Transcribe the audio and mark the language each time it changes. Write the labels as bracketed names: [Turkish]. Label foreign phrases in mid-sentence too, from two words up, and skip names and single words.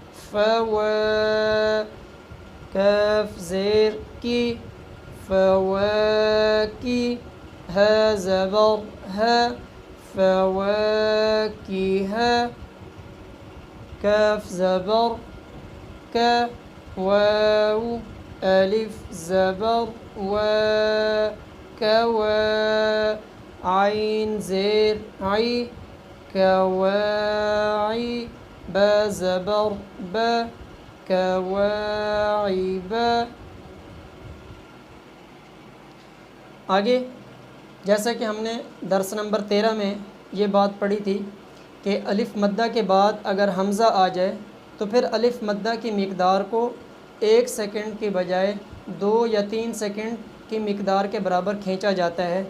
[Urdu] فوا، کاف زیر کی، فواکی، ہا زبر ہا فواکیہا، کاف زبر کا، واو الف زبر وا کوا، عین زیر عی کواعی، با زبر با کواعبا۔ آگے جیسا کہ ہم نے درس نمبر 13 میں یہ بات پڑھی تھی کہ الف مدہ کے بعد اگر حمزہ آ جائے تو پھر الف مدہ کی مقدار کو 1 سیکنڈ کے بجائے 2 یا 3 سیکنڈ کی مقدار کے برابر کھینچا جاتا ہے۔